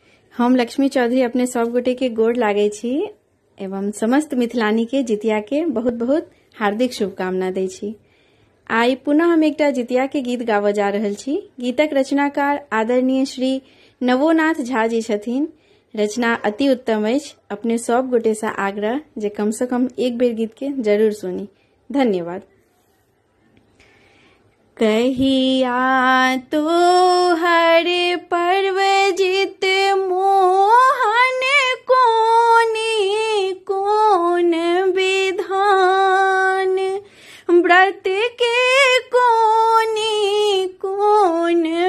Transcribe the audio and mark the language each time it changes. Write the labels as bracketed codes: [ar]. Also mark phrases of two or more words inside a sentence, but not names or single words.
[mai] हम लक्ष्मी चौधरी अपने सब गोटे के गोड़ लागे छी एवं समस्त मिथिलानी के जितिया के बहुत बहुत हार्दिक शुभकामना दै छी। आई पुनः हम एकटा जितिया के गीत गाबऽ जा रहल छी। गीतक रचनाकार आदरणीय श्री नवोनाथ झा जी छथिन। रचना अति उत्तम अछि। अपने सब गोटे से आग्रह जे कम से कम एक बेर गीत के जरूर सुनी। धन्यवाद। कहिया तो हर पर्व जित मोहन कोनी कोन विधान व्रत के कोनी कोन